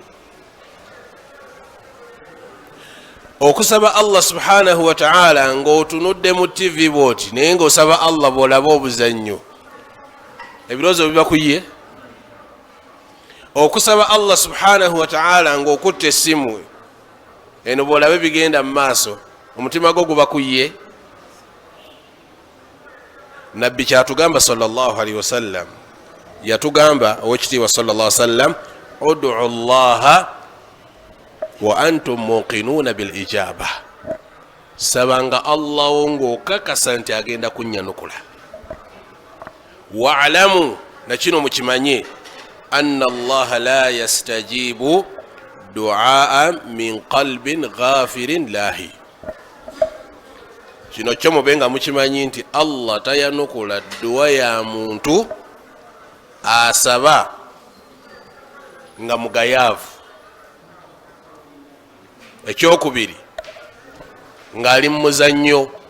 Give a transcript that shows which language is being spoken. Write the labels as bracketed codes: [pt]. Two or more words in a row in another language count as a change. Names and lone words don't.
[lg] Okusaba Allah [ar] سبحانه وتعالى [lg] ng'otunudde mu TV bwoti naye ng'osaba Allah bw'olaba obuzannyo, ebirowoozo biba ku ye. Okusaba Allah [ar] سبحانه وتعالى [lg] ng'okutte essimu eno bw'olaba bigenda mu maaso, omutima gwo guba ku ye. Nabbi kyatugamba [ar] صلى الله عليه وسلم, [lg] yatugamba owekitiibwa [ar] صلى الله عليه وسلم, ادعوا الله وأنتم موقنون بالإجابة. [lg] Sabanga Allah ng'okakasa nti agenda kunnyanukula. Wa'lamu, na kino mukimanye, [ar] أن الله لا يستجيب دعاء من قلب غافل لاه. [lg] Kino kyo mubenga mukimanyi nti Allah tayanukula dduwa ya muntu asaba nga mugayaavu. Ekyokubiri, ng'ali mu muzannyo.